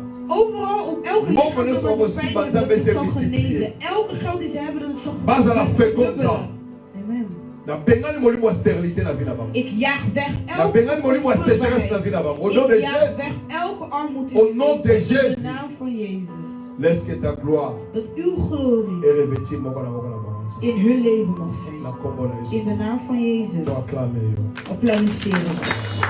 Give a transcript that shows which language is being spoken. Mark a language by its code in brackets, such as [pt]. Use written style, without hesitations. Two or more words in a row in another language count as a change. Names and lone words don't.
[nl] Overal op elke lichaam dat ze pijn hebben, dat het zal genezen. Elke geld die ze hebben, dat het zal genezen. Ik jaag weg elke armoede in de naam van Jezus. [fr] Laisse que ta gloire [nl] dat uw glorie in hun leven mag zijn. In de naam van Jezus. Applaudisseren.